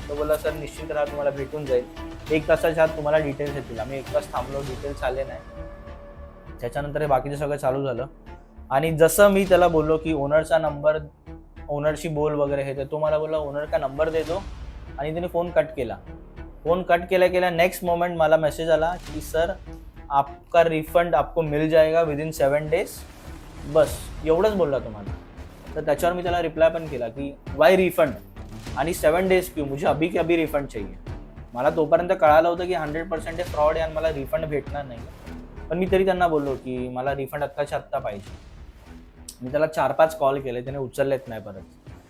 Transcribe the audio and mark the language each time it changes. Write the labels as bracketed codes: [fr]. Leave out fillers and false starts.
[mr] तो बोलला सर निश्चित राहा तुम्हाला भेटून जाईल, 1 तासाच्या आत तुम्हाला डिटेल्स येतील. आम्ही 1 तास थांबलो, डिटेल्स आले नाही. त्याच्यानंतर हे बाकीचं सगळं चालू झालं. आणि जसं मी त्याला बोललो की ओनरचा नंबर, ओनरशी बोल वगैरे हे, तर तो मला बोलला [hi] ओनर का नंबर दे दो. [mr] आणि त्याने फोन कट केला. फोन कट केल्या नेक्स्ट मोमेंट मला मेसेज आला की [hi] सर आपका रिफंड आपको मिल जाएगा विदिन 7 days. [mr] बस एवढंच बोलला तुम्हाला. तर त्याच्यावर मी त्याला रिप्लाय पण केला की [en] why refund [mr] आणि [hi] 7 days क्यों, मुझे अभी के अभी रिफंड चाहिए. [mr] मला तोपर्यंत कळालं होतं की 100% हे फ्रॉड आहे आणि मला रिफंड भेटणार नाही. पण मी तरी त्यांना बोललो की मला रिफंड आत्ताच्या आत्ता पाहिजे. मी त्याला 4-5 कॉल केले, त्याने उचललेत नाही परत.